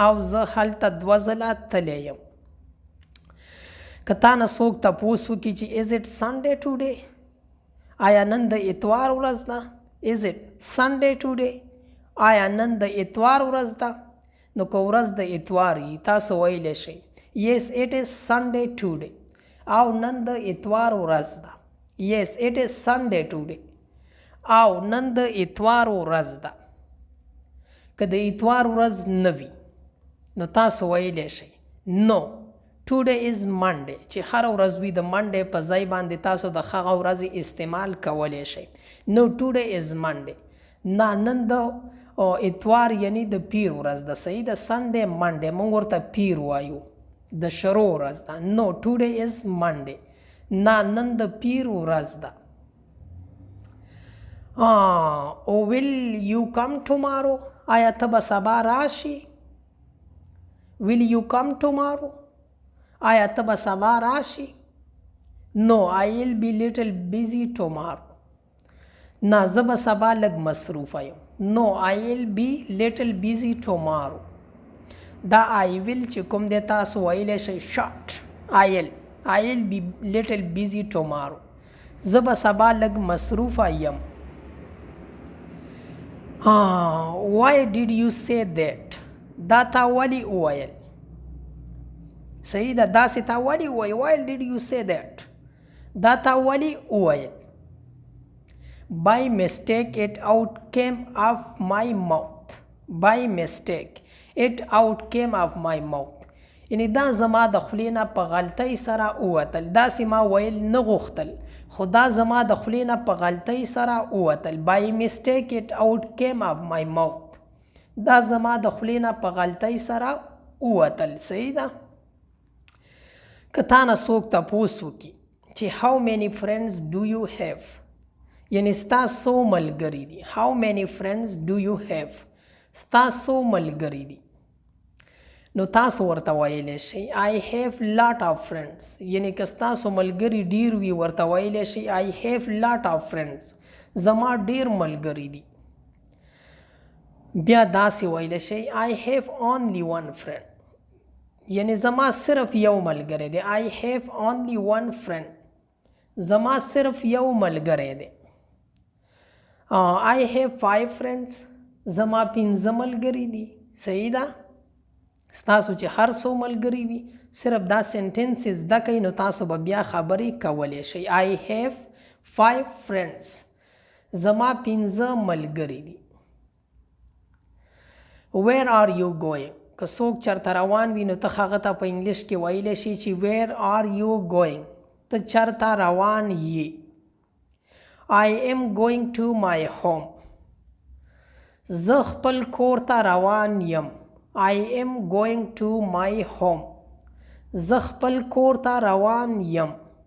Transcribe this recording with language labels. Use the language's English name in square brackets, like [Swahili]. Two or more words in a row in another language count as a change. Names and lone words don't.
[Pashto] او زه هلته دوه ځله تللی یم. که تا نه څوک تپوس وکړي چې [English] is it Sunday today؟ [Pashto] آیا نن د اتوار ورځ ده؟ [English] Is it Sunday today؟ [Pashto] آیا نن د اتوار ورځ ده؟ نو که ورځ د اتوار وي تاسو ویلی شئ [English] Yes, it is Sunday today. [Pashto] او نن د اتوار ورځ ده. [English] Yes, it is Sunday today. [Pashto] او نن د اتوار ورځ ده. که د اتوار ورځ نه وي نو تاسو ویلی شئ [English] No, today is Monday. [Pashto] چې هر ورځ وي د منډې په ځای باندې تاسو د هغه ورځې استعمال کولی شئ. [English] No, today is Monday. [Pashto] نه نن د اتوار یعنی د پیر ورځ ده. صحیح ده. [English] Sunday, Monday [Pashto] موږ ورته پیر وایو. د شرو ورځ ده. [English] No, today is Monday. [Pashto] نه نن د پیر ورځ ده. [English] Will you come tomorrow؟ [Pashto] آیا ته به سبا راشي؟ [English] Will you come tomorrow؟ [Pashto] آیا ته به سبا راشي؟ [English] No, I will be little busy tomorrow. [Pashto] نه زه به سبا لږ مصروفه یم. [English] No, I will be little busy tomorrow. [Pashto] دا [English] I will [Pashto] چې کوم دی تاسو ویلی شئ short. [English] I will be little busy tomorrow. [Pashto] زه به سبا لږ مصروفه یم. [English] Why did you say that؟ [Pashto] دا تا ولې وویل؟ صحیح ده. داسې تا ولې وویل؟ [English] Why did you say that؟ [Pashto] دا تا ولې وویل؟ [English] By mistake it out came off my mouth. By mistake it out came off my mouth. [Pashto] یعنی دا زما د خولې نه په غلطۍ سره ووتل. داسې ما ویل نه غوښتل خو دا زما د خولې نه په غلطۍ سره ووتل. [English] By mistake it out came off my mouth. [Pashto] دا زما د خولې نه په غلطۍ سره ووتل. صحیح ده. که تا نه څوک تپوس وکړي چې [English] how many friends do you have؟ [Pashto] یعنی ستا څو ملګري دي. [English] How many friends do you have؟ [Pashto] ستا څو ملګري دي. نو تاسو ورته ویلی شئ [English] I have lot of friends. [Pashto] یعنی که ستاسو ملګري ډیر وي ورته ویلی شئ [English] I have lot of friends. [Pashto] زما ډیر ملګري دي. بیا داسې ویلی شئ [English] I have only one friend. [Pashto] یعنی زما صرف یو ملګری دی. [English] I have only one friend. [Pashto] زما صرف یو ملګری دی. [English] I have 5 friends. [Pashto] زما 5 ملګري دي. صحیح ده. ستاسو چې هر څو ملګري وي صرف دا سنټنس زده کوئ نو تاسو به بیا خبرې کولی شئ. [English] I have 5 friends. [Pashto] زما 5 ملګري دي. [English] Where are you going؟ [Pashto] که څوک چېرته روان وي نو ته هغه ته په انګلیش کې ویلی شي چې [English] Where are you going؟ [Pashto] ته چېرته روان یې. [English] I am going to my home. [Pashto] زه خپل کور ته روان یم. [English] I am going to my home. [Pashto] زه خپل کور ته روان یم.